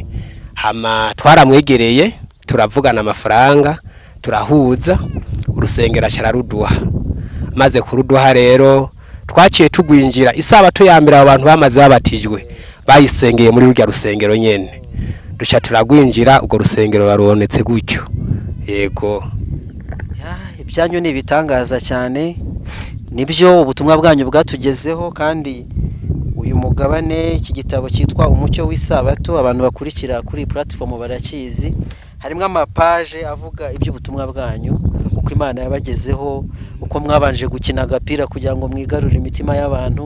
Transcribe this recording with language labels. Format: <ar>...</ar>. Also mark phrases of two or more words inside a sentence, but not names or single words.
<rn>Hama twaramwegereye turavugana amafaranga turahuza, urusengero cyararuduha. Maze kuruduha rero twaciye tugwinjira isabato ya mbere abantu bamaze babatijwe bayisengeye muri rujya rusengero nyene, duca turagwinjira ubwo rusengero barubonetse gutyo. Yego ibyanyu ni bitangaza cyane, nibyo ubutumwa bwanyu bwatugezeho. Kandi uyu mugabane, iki gitabo cyitwa umucyo w'isabato, abantu bakurikira kuri platform barakizi, harimo amapaje avuga iby'ubutumwa bwanyu, uko Imana yabagezeho, uko mwabanje gukina agapira kugira ngo mwigarure imitima y'abantu.</rn>